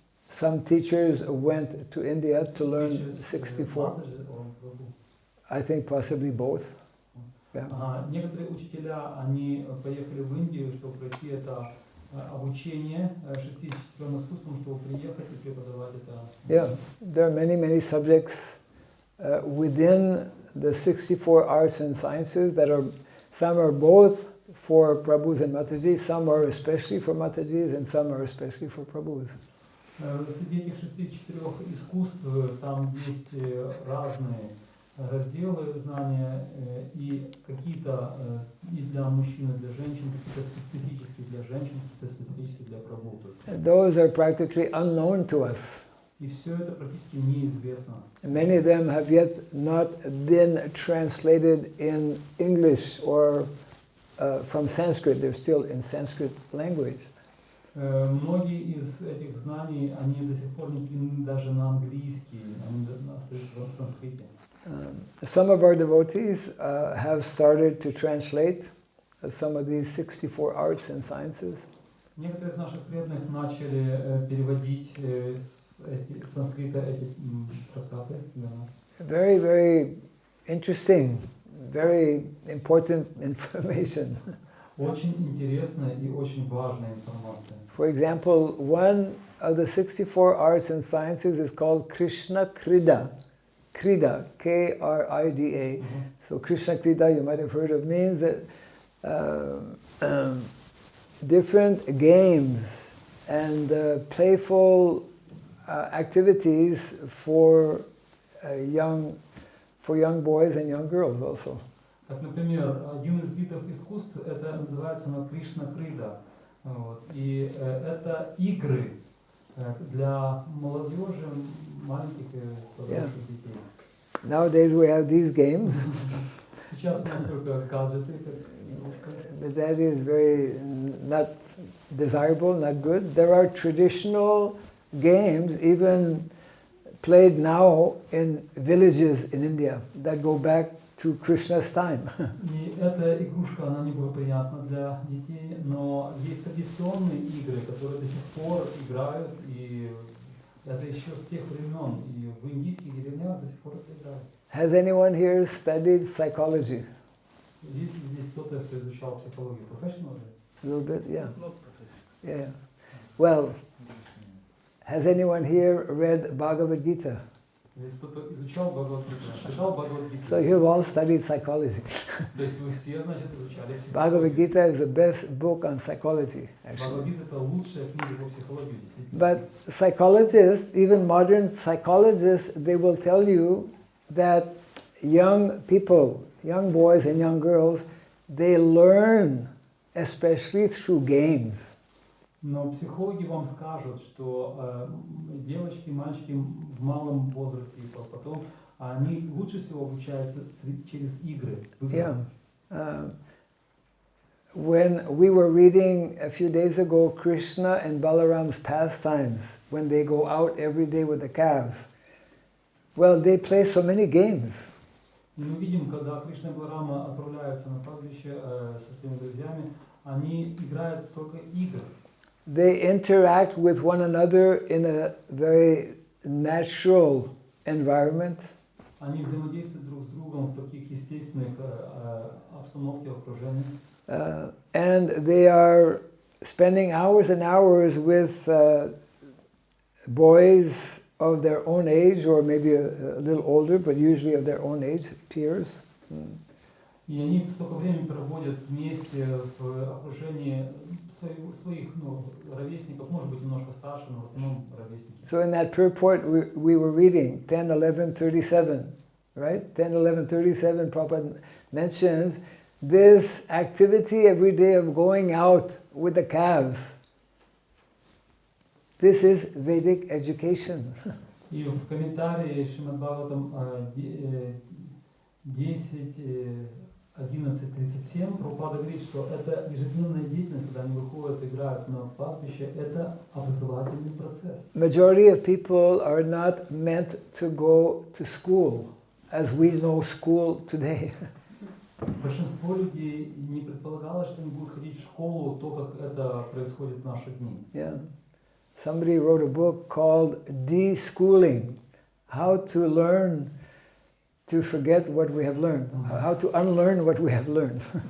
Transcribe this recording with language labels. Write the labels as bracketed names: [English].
[English] some teachers went to India to learn 64. I think possibly both. Yeah. [Russian] Некоторые учителя, они поехали в Индию, чтобы пройти это обучение 64 искусствам, чтобы приехать и преподавать это. [English] Yeah, there are many subjects within the 64 arts and sciences that are, some are both for Prabhus and Matajis, some are especially for Matajis, and some are especially for Prabhus. [Russian] Среди этих 64 искусств там есть разные разделы знания, и какие-то и для мужчин, и для женщин, какие-то специфические для женщин, какие-то специфические для Прабху. [English] Those are practically unknown to us. [Russian] И все это практически неизвестно. [English] Many of them have yet not been translated in English or from Sanskrit. They're still in Sanskrit language. [Russian] Многие из этих знаний, они до сих пор не переведены даже на английский, они остаются в санскрите. [English] Some of our devotees have started to translate some of these 64 arts and sciences. [Russian] Некоторые из наших преданных начали переводить с санскрита эти трактаты для нас. [English] Very interesting, very important information. [Russian] Очень интересная и очень важная информация. [English] For example, one of the 64 arts and sciences is called Krishna Krida. Krida, K-R-I-D-A. So Krishna Krida, you might have heard of, means that different games and playful activities for young boys and young girls also. [Russian] Как, например, один из видов искусств, это называется Кришна Крида. И это игры для молодежи, маленьких и подростков детей. [English] Nowadays we have these games. [Russian] Сейчас у нас только гаджеты. [English] But that is very not desirable, not good. There are traditional games even played now in villages in India that go back to Krishna's time. [Russian] И эта игрушка, она неблагоприятна для детей, но есть традиционные игры, которые до сих пор играют, и это еще с тех времен, и в индийских деревнях до сих пор это играют. [English] Has anyone here studied psychology? [Russian] Есть ли здесь кто-то, кто изучал психологию? [English] Professional? A little bit, yeah. Not professional. Yeah. Well, has anyone here read Bhagavad Gita? [Russian] Здесь кто-то изучал Бхагавад-гиту, читал Бхагавад-гиту. [English] So you've all studied psychology. [Russian] То есть вы все, значит, изучали психологию. [English] Bhagavad Gita is the best book on psychology, actually. [Russian] Бхагавад-гита это лучшая книга по психологии, действительно. [English] But psychologists, even modern psychologists, they will tell you that young people, young boys and young girls, they learn especially through games. [Russian] Но психологи вам скажут, что девочки, мальчики в малом возрасте и потом, они лучше всего обучаются через игры. [English] Yeah. When we were reading a few days ago Krishna and Balaram's pastimes, when they go out every day with the calves, well, they play so many games. [Russian] И мы видим, когда Кришна и Баларама отправляются на кладбище со своими друзьями, они играют только игры. [English] They interact with one another in a very natural environment. [Russian] Они взаимодействуют друг с другом в таких естественных обстановке, окружении. [English] And they are spending hours and hours with boys of their own age, or maybe a little older, but usually of their own age, peers. [Russian] И они столько времени проводят вместе в окружении своих ровесников, может быть, немножко старше, но в основном ровесники. [English] So in that purport we were reading 10:11:37, right? 10:11:37, Prabhupada mentions this activity every day of going out with the calves. This is Vedic education. [Russian] И в комментарии Шримад Бхагаватам 10:11:37 Прабхупада говорит, что это ежедневная деятельность, когда они выходят, играют на кладбище, это образовательный процесс. [English] Majority of people are not meant to go to school as we know school today. [Russian] Большинство людей не предполагалось, что они будут ходить в школу, то, как это происходит в наши дни. [English] Yeah. Somebody wrote a book called De-Schooling, how to learn to forget what we have learned, how to unlearn what we have learned.